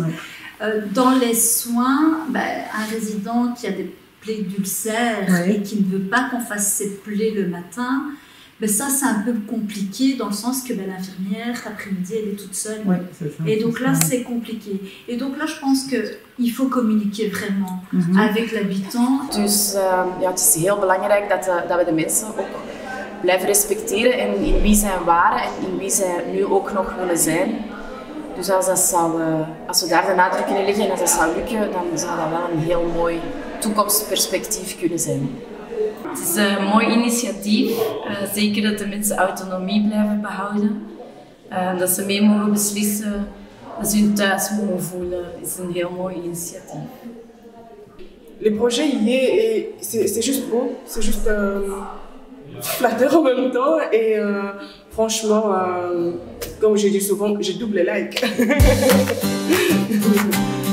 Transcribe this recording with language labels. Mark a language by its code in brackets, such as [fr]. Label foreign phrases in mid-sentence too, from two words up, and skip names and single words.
[fr] Dans les soins, un résident qui a des plaies d'ulcères et qui ne veut pas qu'on fasse ses plaies le matin, ça c'est un peu compliqué dans le sens que l'infirmière, l'après-midi, elle est toute seule. Et donc là c'est compliqué. Et donc là je pense qu'il faut communiquer vraiment avec l'habitant. [nl] Dus ja, het is heel belangrijk dat we de mensen ook blijven respecteren in wie zij waren en in wie zij nu ook nog willen zijn. Dus als we daar de nadruk in leggen en als dat zou lukken, dan zou dat wel een heel mooi toekomstperspectief kunnen zijn. Het is een mooi initiatief, zeker dat de mensen autonomie blijven behouden. Dat ze mee mogen beslissen, dat ze hun thuis mogen voelen, is een heel mooi initiatief. [fr] Le projet y est et c'est juste beau, c'est juste flatteur en même temps et franchement, comme je dis souvent, j'ai double like.